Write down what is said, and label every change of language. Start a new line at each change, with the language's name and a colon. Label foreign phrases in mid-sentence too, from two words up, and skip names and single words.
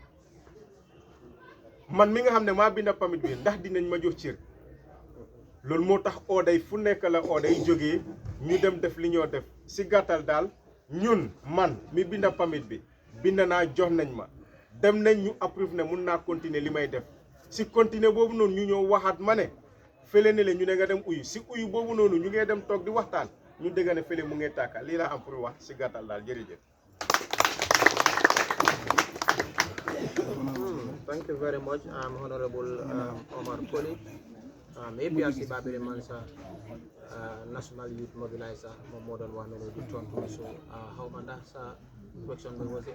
Wolof: man mi nga xam ne maa binda permit bi ndax dinañ ma jox cër loolu moo tax ooday fu nekk la ooday jógee ñu dem def li ñoo def si gàttal daal ñun man mi binda permit bi bind naa jox nañ ma dem nañ ñu approve ne mun naa continuer li may def si continuer boobu noonu ñu ñëw waxaat ma ne fële ne le ñu ne nga dem uyu si uyu boobu noonu ñu ngee dem toog di waxtaan ñu dégg ne fële mu ngee tàkka lii laa am pour wax si gàttal daal jërëjëf.
English: Thank you very much, Honorable Omar Koli, APRC Babili Mansa, National Youth Mobilizer, more than 1 minute return. So, how Mandasa question was it?